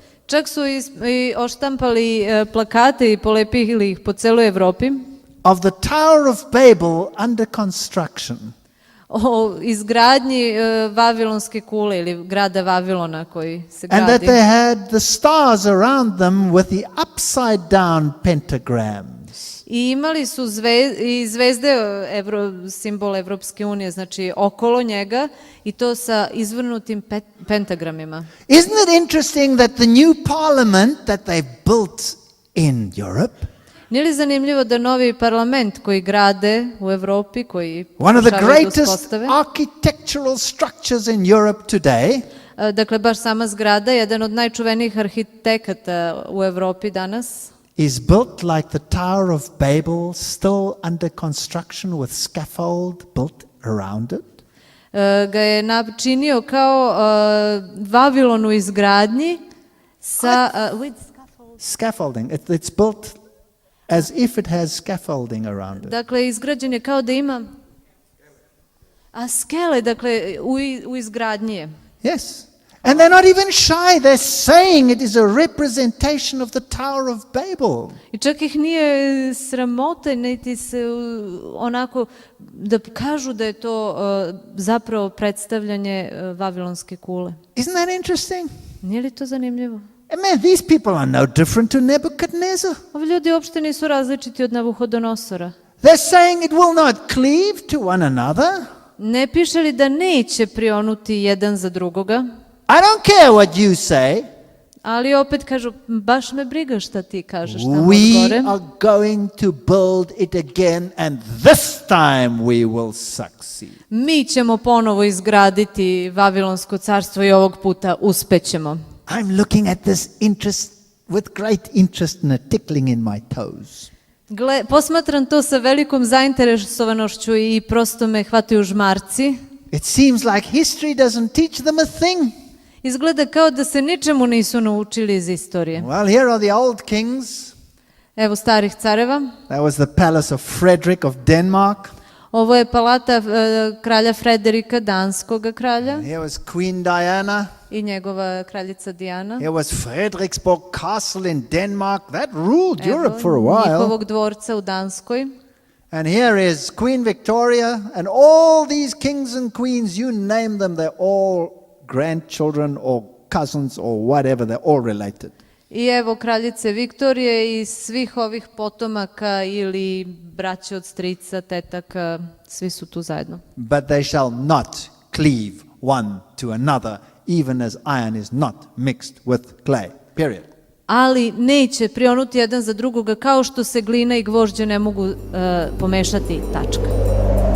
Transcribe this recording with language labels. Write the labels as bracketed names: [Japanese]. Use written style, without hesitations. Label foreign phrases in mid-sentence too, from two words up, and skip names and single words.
[Serbian] Čak su i oštampali plakate i polepili ih po celoj Evropi. [English] Of the Tower of Babel under construction. [Serbian] O izgradnji Vavilonske kule ili grada Vavilona koji se gradi. [English] And that they had the stars around them with the upside down pentagrams. [Serbian] I imali su zvezde, simbol Evropske unije, znači okolo njega i to sa izvrnutim pentagramima. [English] Isn't it interesting that the new parliament that they built in Europe, [Serbian] Nije li zanimljivo da novi parlament koji grade u Evropi, koji [English] one of the [Serbian] pokušavaju da [English] greatest [Serbian] uspostave, [English] architectural structures in Europe today, [Serbian] dakle baš sama zgrada, jedan od najčuvenijih arhitekata u Evropi danas, [English] is built like the Tower of Babel, still under construction with scaffold built around it? [Serbian] ga je načinio kao Vavilon u izgradnji sa with [English] Scaffolding. It's built as if it has scaffolding around it. [Serbian] Dakle, izgrađen je kao da ima skele, dakle, u izgradnji je. [English] Yes. And they're not even shy. They're saying it is a representation of the Tower of Babel. [Serbian] I čak ih nije sramota, niti se onako da kažu da je to zapravo predstavljanje Vavilonske kule. [English] Isn't that interesting? [Serbian] Nije li to zanimljivo? [English] And man, these people are no different to Nebuchadnezzar. [Serbian] Ovi ljudi uopšte nisu različiti od Navuhodonosora. [English] They're saying it will not cleave to one another. [Serbian] Ne piše li da neće prionuti jedan za drugoga? [English] I don't care what you say. [Serbian] Ali opet kažu, baš me briga šta ti kažeš tamo [English] We [Serbian] gore. [English] are going to build it again and this time we will succeed. [Serbian] Mi ćemo ponovo izgraditi Vavilonsko carstvo i ovog puta uspećemo. [English] I'm looking at this interest with great interest and a tickling in my toes. [Serbian] Posmatram to sa velikom zainteresovanošću i prosto me hvataju žmarci. [English] It seems like history doesn't teach them a thing. [Serbian] Izgleda kao da se ničemu nisu naučili iz istorije. [English] Well, here are the old kings. [Serbian] Evo starih careva. [English] That was the palace of Frederick of Denmark. [Serbian] Ovo je palata kralja Frederika, danskog kralja. [English] Here was Queen Diana. [Serbian] I njegova kraljica Diana. [English] Here was Frederiksborg Castle in Denmark. That ruled Europe for a while. [Serbian] Njihovog dvorca u Danskoj. [English] And here is Queen Victoria and all these kings and queens, you name them, they're all grandchildren or cousins or whatever, they're all related. [Serbian] I evo kraljice Viktorije i svih ovih potomaka ili braće od strica, tetaka, svi su tu zajedno. [English] But they shall not cleave one to another, even as iron is not mixed with clay. Period. [Serbian] Ali neće prionuti jedan za drugoga kao što se glina i gvožđe ne mogu pomešati, tačka.